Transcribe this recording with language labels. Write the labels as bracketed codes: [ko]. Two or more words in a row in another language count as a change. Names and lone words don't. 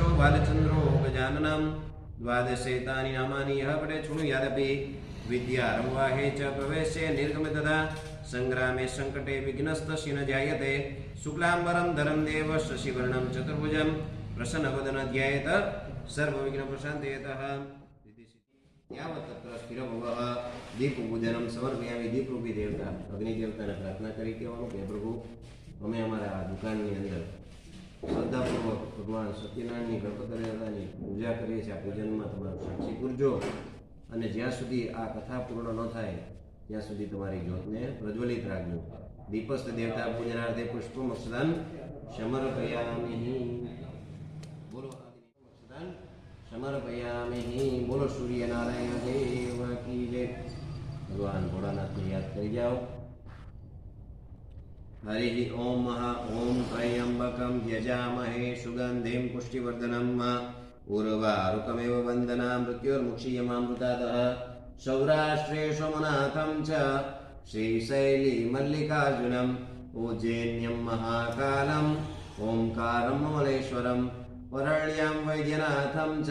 [sa] बालचन्द्रो गजाननं द्वादशेतानि नामानि यः पठेत् शृणुयादपि विद्यारम्भाहे च प्रवेशे निर्गमे तदा संग्रामे संकटे विघ्नस्तस्य न जायते शुक्लाम्बरं धरं देव शशिवर्णं चतुर्भुजं प्रसन्नवदनं ध्यायेत सर्वविघ्नप्रशान्तयतः यावत् तत्र स्थिरभवः दीपपूजनं समर्पयामि। [gu] દીપરૂપી દેવતા અગ્નિદેવતાને પ્રાર્થના કરી કહેવાનું કે પ્રભુ અમે અમારા દુકાનની અંદર શ્રદ્ધાપૂર્વક ભગવાન સત્યનારાયણની ગણપતિ દાદાની પૂજા કરીએ છીએ। આ પૂજનમાં તમારું સાક્ષી પૂરજો અને જ્યાં સુધી આ કથા પૂર્ણ ન થાય ત્યાં સુધી તમારી જ્યોતને પ્રજ્વલિત રાખજો। [sa] દીપસ્થ દેવતા પૂજનાર્થે પુષ્પમક્ષદાન સમર્પયામિ। બોલો અક્ષદાન સમર્પયામિ। [gu] બોલો સૂર્યનારાયણ દેવ [hi] की जय। [gu] ભગવાન ભોળાનાથને યાદ કરી જાઓ। [sa] हरि ओम ओम त्र्यंबकं यजामहे सुगंधिं पुष्टिवर्धनम् उर्वारुकमेव वन्दना मृत्युर्मुक्षीयमामृतातः। सौराष्ट्रे सोमनाथं च श्रीशैली मल्लिकार्जुनम् उज्जैन्यं महाकालम् ओंकारं ममलेश्वरं वरण्यां वैद्यनाथं च